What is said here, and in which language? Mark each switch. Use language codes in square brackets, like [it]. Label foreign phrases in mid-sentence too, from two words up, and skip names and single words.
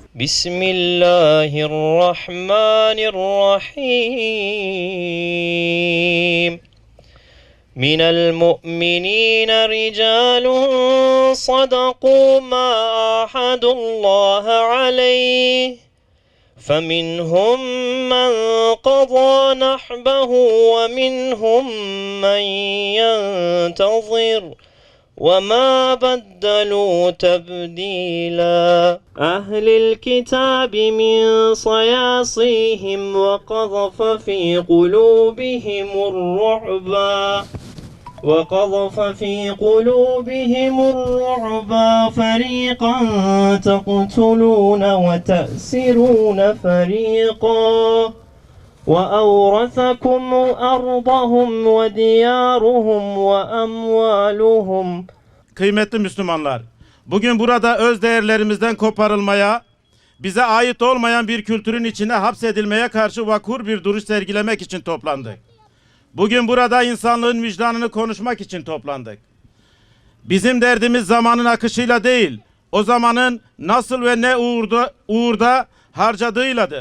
[ar] Bismillahirrahmanirrahim. من المؤمنين رجال صدقوا ما عاهدوا الله عليه. فمنهم من قضى نحبه ومنهم من ينتظر وما بدلوا تبديلا أهل الكتاب من صياصيهم وقذف في قلوبهم الرعب فريقا تقتلون وتأسرون فريقا وأورثكم أرضهم وديارهم وأموالهم. [tr] Kıymetli Müslümanlar, bugün burada öz değerlerimizden koparılmaya, bize ait olmayan bir kültürün içine hapsedilmeye karşı vakur bir duruş sergilemek için toplandık. Bugün burada insanlığın vicdanını konuşmak için toplandık. Bizim derdimiz zamanın akışıyla değil, o zamanın nasıl ve ne uğurda harcadığıyladır.